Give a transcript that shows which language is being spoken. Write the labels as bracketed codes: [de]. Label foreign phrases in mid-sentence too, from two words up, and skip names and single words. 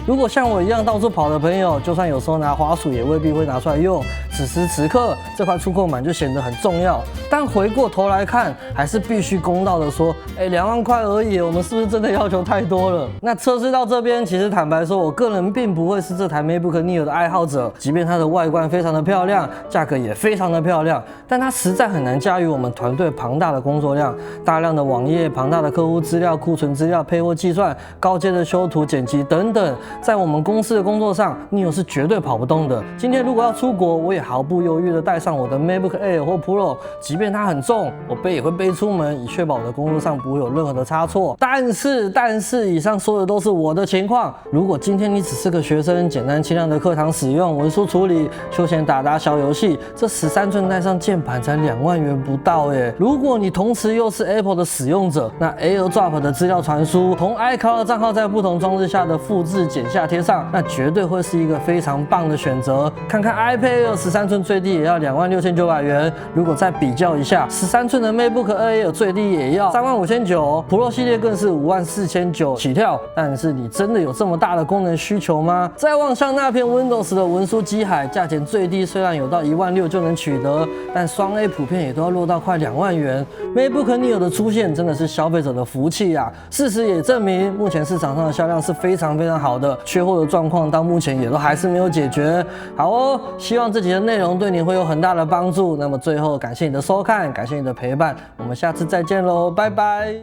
[zh] 如果像我一樣到處跑的朋友，就算有時候拿滑鼠，也未必會拿出來用。此時此刻，這塊觸控板就顯得很重要。但回過頭來看，還是必須公道的說，2萬塊而已，我們是不是真的要求太多了？那測試到這邊，其實坦白說，我個人並不會是這台 MacBook Neo 的愛好者。即便它的外觀非常的漂亮，價格也非常的漂亮，但它實在很難駕馭我們團隊龐大的工作量，大量的網頁、龐大的客戶資料、庫存資料、配貨計算、高階的修圖、剪輯等等，在我們公司的工作上，Neo是絕對跑不動的。今天如果要出國，我也毫不猶豫的帶上我的 MacBook Air 或 Pro， 即便它很重，我背也會背出門，以確保我的工作上不會有任何的差錯。但是，以上說的都是我的情況。如果今天你只是個學生，簡單輕量的課堂使用、文書處理、休閒打小遊戲，這13寸帶上鍵盤才2萬元不到耶。如果你同時又是 Apple 的使用者，那 AirDrop 的資料傳輸，同 iCloud 賬號在不同裝置下的複製、剪下、貼上，那絕對會是一個非常棒的選擇。看看 iPad Air 13寸最低也要26900元，如果再比較一下，13寸的 MacBook Air 最低也要35900 ，Pro 系列更是54900起跳。但是你真的有這麼大的功能需求嗎？再望向那片 Windows 的文書機海，價錢最低雖然有到16000就能取得，但雙 A 普遍也都要落到快2萬元。MacBook Neo 的出現真的是消費者的福氣啊！事實也證明，目前市場上的銷量是非常好的，缺貨的狀況到目前也都還是沒有解決。好哦，希望這集的內容對你會有很大的幫助。那麼最後，感謝你的收看，感謝你的陪伴，我們下次再見嘍，拜拜。